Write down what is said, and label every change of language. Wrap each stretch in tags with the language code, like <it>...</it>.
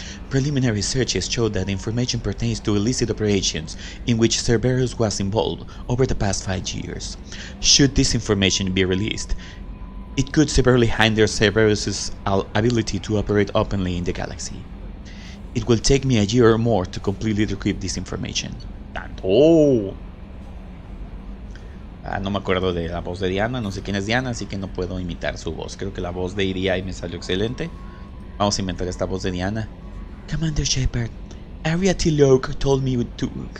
<en>Preliminary searches show that information pertains to illicit operations in which Cerberus was involved over the past 5 years. Should this information be released, it could severely hinder Cerberus' ability to operate openly in the galaxy. It will take me a year or more to completely decrypt this information. ¡Oh!</en> <es>No me acuerdo de la voz de Diana, no sé quién es Diana, así que no puedo imitar su voz. Creo que la voz de EDI me salió excelente. Vamos a inventar esta voz de Diana.</es> <en>Commander Shepard, Aria Tilok told me to...</en>